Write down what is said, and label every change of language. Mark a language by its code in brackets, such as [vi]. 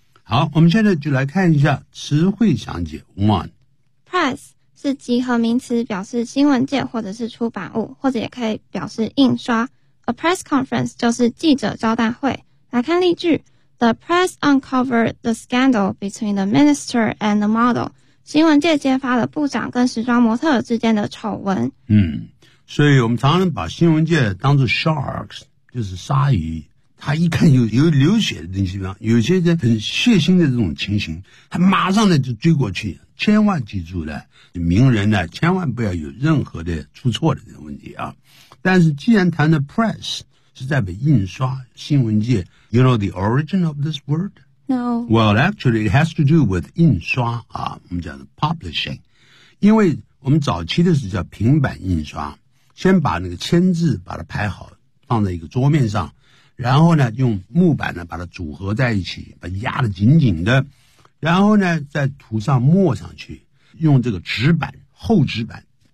[zh] 好，我们现在就来看一下词汇详解。 [en] One [zh] press 是集合名词，表示新闻界或者是出版物，或者也可以表示印刷。 A press conference 就是记者招待会。来看例句。 [en] The press uncovered the scandal between the minister and the model. [zh] 新闻界揭发了部长跟时装模特之间的丑闻。嗯，所以我们常常把新闻界当作 sharks， 就是鲨鱼。他一看有流血的东西，有些人很血腥的这种情形，他马上呢就追过去。千万记住了，名人呢千万不要有任何的出错的这个问题啊。但是既然谈的 press。是在被印刷新闻界 [en] You know the origin of this word? No. Well, actually, it has to do with [zh] 印刷啊，我们讲的 [en] publishing. [zh] 因为我们早期的是叫平板印刷，先把那个签字把它排好，放在一个桌面上，然后呢，用木板呢把它组合在一起，把压得紧紧的，然后呢，再涂上墨上去，用这个纸板厚纸板